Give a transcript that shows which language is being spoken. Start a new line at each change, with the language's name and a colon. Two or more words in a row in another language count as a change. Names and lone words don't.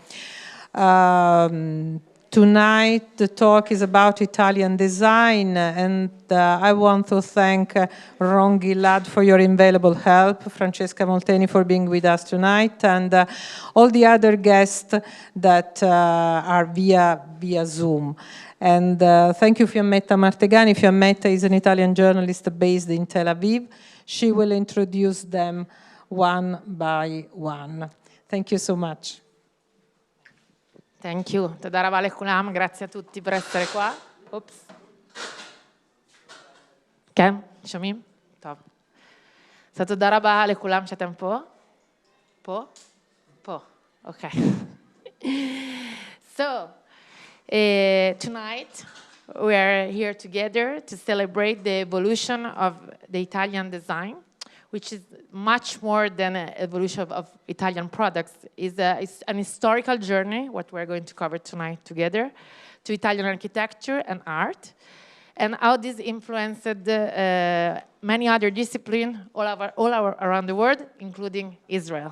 English: Tonight, the talk is about Italian design, and I want to thank Ron Gilad for your invaluable help, Francesca Molteni for being with us tonight, and all the other guests that are via Zoom. And thank you, Fiammetta Martegani. Fiammetta is an Italian journalist based in Tel Aviv. She will introduce them one by one. Thank you so much. Thank you.
Hebrew: תודה רבה לכולם,
Italian: grazie a tutti per essere qua. Oops.
Hebrew: כן, שומעים? טוב. אז תודה רבה לכולם שאתם פה. פה? פה.
English: Okay. So, tonight we are here together to celebrate the evolution of the Italian design, which is much more than an evolution of Italian products. It's an historical journey, what we're going to cover tonight together, to Italian architecture and art, and how this influenced many other disciplines all around the world, including Israel.